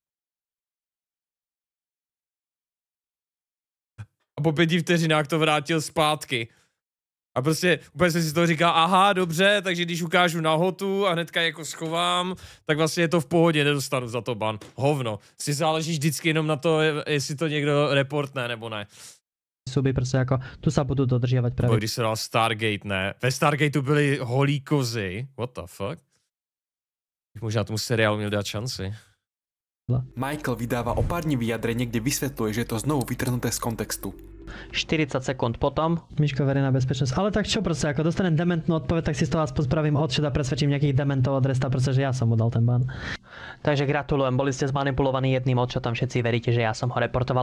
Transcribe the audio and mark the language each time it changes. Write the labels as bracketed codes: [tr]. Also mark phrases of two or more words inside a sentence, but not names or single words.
[cs] A po 5 vteřinách to vrátil zpátky. A prostě úplně jsem si z toho říkal, aha, dobře, takže když ukážu nahotu a hnedka jako schovám, tak vlastně je to v pohodě, nedostanu za to ban. Hovno. Si záleží vždycky jenom na to, jestli to někdo reportne nebo ne. [sk] Súby proste ako, tu sa budú dodržiavať pravidlá. [cs] Když se dal Stargate, ne? Ve Stargateu byly holí kozy. [en] What the fuck? [cs] Možná tomu seriálu měl dát šanci. [sk] Michael vydáva o pár dní vyjadrenie, kde vysvetľuje, že je to znovu vytrhnuté z kontextu. 40 sekúnd potom. Miško, verejná bezpečnosť. Ale tak čo proste, ako dostanem dementnú odpoveď, tak si z toho aspoň spravím odšet a presvedčím nejakých dementov od Resta, pretože ja som mu dal ten ban. Takže gratulujem, boli ste zmanipulovaní jedným odšetom, všetci veríte, že ja som ho reportoval.